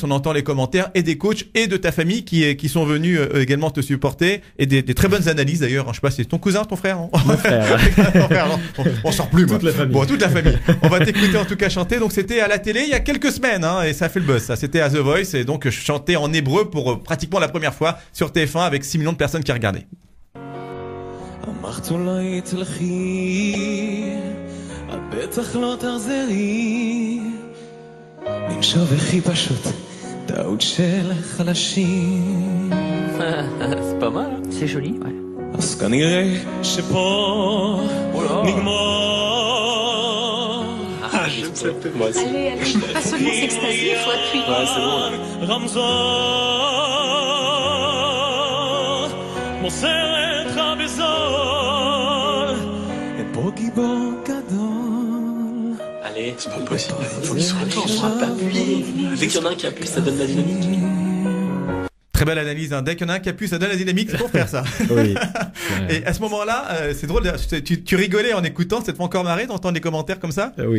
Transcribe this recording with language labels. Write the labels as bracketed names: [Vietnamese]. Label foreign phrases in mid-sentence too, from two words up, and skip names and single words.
[French] On entend les commentaires et des coachs et de ta famille qui sont venus également te supporter et des très bonnes analyses d'ailleurs. Je sais pas, c'est ton cousin, ton frère? Mon frère. Ton frère, non, on sort plus. Toute la famille. Bon, toute la famille. On va t'écouter en tout cas chanter. Donc c'était à la télé il y a quelques semaines, hein, et ça fait le buzz. Ça, c'était à The Voice et donc je chantais en hébreu pour pratiquement la première fois sur TF1 avec 6 millions de personnes qui regardaient. [Hebrew] אמרת אולי תלכי, את בטח לא תחזרי, נמשוב הכי פשוט, טעות של חלשים. [French] C'est pas mal, c'est joli, ouais. [Hebrew] אז כנראה שפה נגמר. [French] J'aime cette tête, moi aussi. Allez, faut pas seulement s'extasier, faut appuyer. Ouais, c'est bon, là. [Hebrew] רמזור מוסר לך בזול, אין פה גיבור גדול. [French] Allez, c'est pas possible. Faut qu'il se retourne, on va pas appuyer. Dès qu'il y en a un qui appuie, ça donne la dynamique. Très belle analyse, hein. Dès qu'il y en a un qui appuie, ça donne la dynamique, c'est pour faire ça. Oui. Et à ce moment-là, c'est drôle, tu rigolais en écoutant, ça te fait encore marrer d'entendre les commentaires comme ça? Oui.